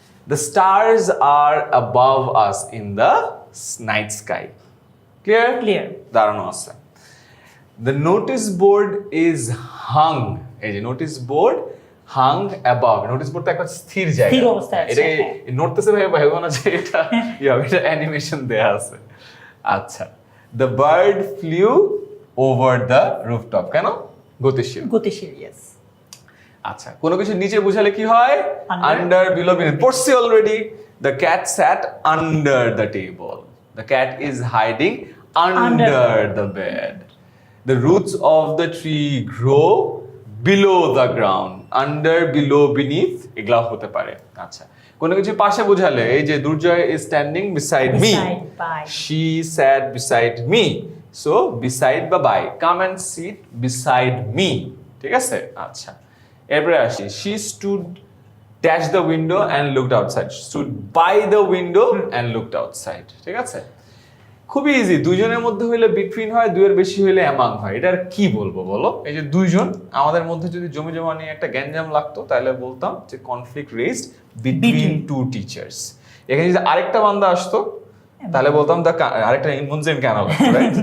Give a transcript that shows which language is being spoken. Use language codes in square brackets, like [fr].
[en] The stars are above us in the night sky. Clear? Clear. [bn] দাঁড়ানো আছে। [en] The notice board is hung, [bn] এই যে notice board [en] hung above, [bn] notice বোর্ডটা একটা স্থির জায়গা, স্থির অবস্থায় আছে, এটা হ্যাঁ। নড়তেছে ভাইবো না যে এটা এটা অ্যানিমেশন দেয়া আছে। [en] আচ্ছা, the bird flew over the rooftop, [bn] কেন? গতিশীল। গতিশীল, ইয়েস। আচ্ছা, কোনো কিছু নিচে বুঝালে কি হয়? আন্ডার, বিলো, বিনেথ, পড়ছি already. [en] The cat sat under the table, the cat is hiding under the bed. The roots of the tree grow below the ground, under, below, beneath, [bn] এগুলা হতে পারে। আচ্ছা, কোনো কিছু পাশে বোঝালে, এই যে দুর্জয় [en] is standing beside me, Beside, by। she sat beside me, so beside বা by, come and sit beside me। [bn] ঠিক আছে, আচ্ছা, এরপরে আসি। [en] she stood dash the window and looked outside, stood by the window and looked outside। [bn] ঠিক আছে, খুবই easy. দুইজনের মধ্যে হইলে বিটুইন হয়, দুইয়ের বেশি হইলে অ্যামাং হয়। এটা আর কি বলবো বলো? এই যে দুইজন, আমাদের মধ্যে যদি জমি জমা নিয়ে একটা গ্যাঞ্জাম লাগতো, তাহলে বলতাম যে [en] Conflict raised between two teachers. [bn] এখানে যদি আরেকটা বান্দা আসতো, তাহলে বলতাম দ্য আরেকটা মুনজেন কেন লাগতো, রাইট?